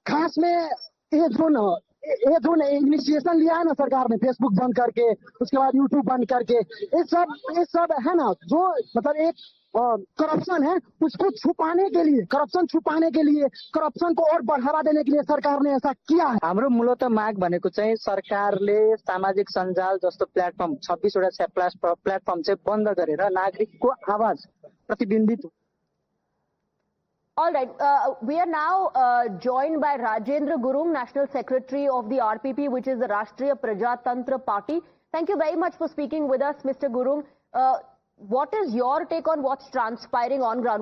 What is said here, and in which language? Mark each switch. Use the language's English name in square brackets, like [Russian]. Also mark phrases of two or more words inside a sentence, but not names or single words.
[Hindi] खास में ये जो इनिशिएशन लिया है ना सरकार ने, फेसबुक बंद करके, उसके बाद यूट्यूब बंद करके, ये सब है ना, जो मतलब एक करप्शन है, उसको छुपाने के लिए, करप्शन को और बढ़ावा देने के लिए सरकार ने ऐसा किया है। [Nepali] हाम्रो मूलत माग भनेको चाहिँ सरकारले सामाजिक सञ्जाल जस्तो प्लेटफर्म 26 वटा प्लेटफर्म चाहिँ बन्द गरेर नागरिकको आवाज प्रतिबिम्बित। [English] All right, we are now joined by Rajendra Gurung, National Secretary of the RPP, which is the Rashtriya Prajatantra Party. Thank you very much for speaking with us, Mr. Gurung. What is your take on what's transpiring on ground?